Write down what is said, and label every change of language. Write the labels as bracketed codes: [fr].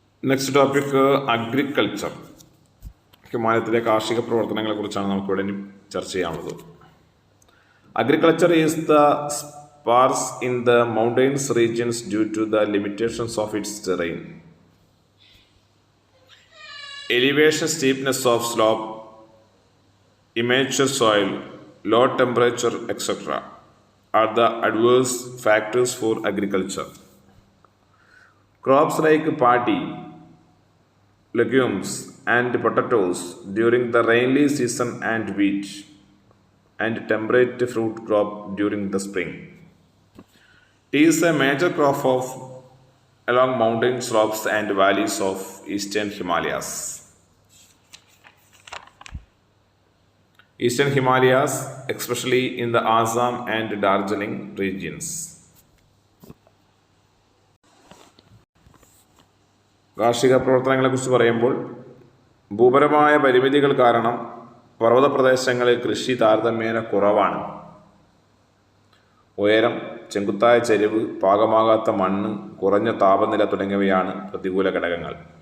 [en] Next topic agriculture. [ml] ഹിമാലയത്തിലെ കാർഷിക പ്രവർത്തനങ്ങളെക്കുറിച്ചാണ് നമുക്കിവിടെ ചർച്ച ചെയ്യാനുള്ളത്. [en] Agriculture is the sparse in the mountainous regions due to the limitations of its terrain. Elevation, steepness of slope, immature soil, low temperature, etc. are the adverse factors for agriculture. Crops like paddy, legumes, and potatoes during the rainy season and wheat and temperate fruit crop during the spring. It is a major crop along mountain slopes and valleys of eastern Himalayas. Eastern Himalayas, especially in the Assam and Darjeeling regions. [ml] കാർഷിക പ്രവർത്തനങ്ങളെക്കുറിച്ച് പറയുമ്പോൾ ഭൂപരമായ പരിമിതികൾ കാരണം പർവ്വത പ്രദേശങ്ങളിൽ കൃഷി താരതമ്യേന കുറവാണ്. ഉയരം, ചെങ്കുത്തായ ചരിവ്, പാകമാകാത്ത മണ്ണ്, കുറഞ്ഞ താപനില തുടങ്ങിയവയാണ് പ്രതികൂല ഘടകങ്ങൾ.